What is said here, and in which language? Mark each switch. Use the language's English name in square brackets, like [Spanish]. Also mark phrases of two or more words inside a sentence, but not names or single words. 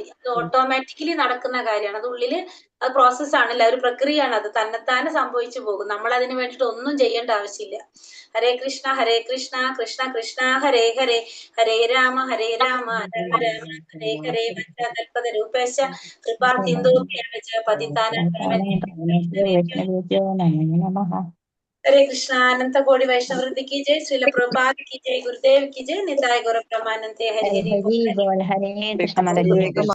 [Malayalam] അത് ഓട്ടോമാറ്റിക്കലി നടക്കുന്ന കാര്യമാണ്. അത് ഉള്ളില് അത് പ്രോസസ്സാണല്ലേ, ഒരു പ്രക്രിയയാണ്. അത് തന്നെത്താനെ സംഭവിച്ചു പോകും. നമ്മൾ അതിന് വേണ്ടിയിട്ട് ഒന്നും ചെയ്യേണ്ട ആവശ്യമില്ല. [Sanskrit] ഹരേ കൃഷ്ണ കൃഷ്ണ കൃഷ്ണ ഹരേ ഹരേ, ഹരേ രാമ രാമ ഹരേ ഹരേ, വഞ്ചാകൽപത രൂപേശ കൃപാ സിന്ധു പതിതാനാം हरे कृष्णा। [Hindi] अनंत कोटि वैष्णव वृंद की जय। श्रील प्रभुपाद की जय। गुरुदेव की जय। निताय गौर ब्रह्मानंद हरि हरि। हरे कृष्ण।